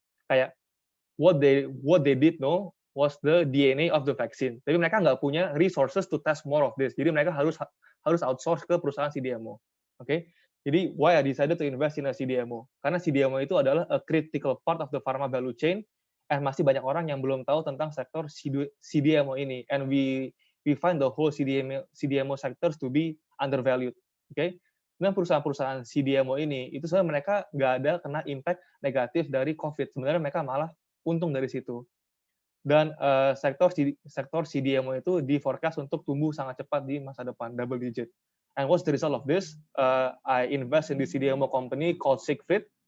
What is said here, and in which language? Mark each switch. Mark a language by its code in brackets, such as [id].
[en] Kayak what they did know was the DNA of the vaccine. [id] Tapi mereka nggak punya [en] resources to test more of this. [id] Jadi mereka harus outsource ke perusahaan CDMO. Oke. [en] Jadi why I decided to invest in a CDMO? [id] Karena CDMO itu adalah [en] a critical part of the pharma value chain, and [id] masih banyak orang yang belum tahu tentang sektor CDMO ini. [en] And we find the whole CDMO sectors to be undervalued. Oke. [id] Dan perusahaan-perusahaan CDMO ini itu sebenarnya mereka nggak ada kena impact negatif dari COVID. Sebenarnya mereka malah untung dari situ. Dan sektor CDMO itu di-forecast untuk tumbuh sangat cepat di masa depan, double digit. [en] And what's the result of this? I invest in the CDMO company called Siegfried.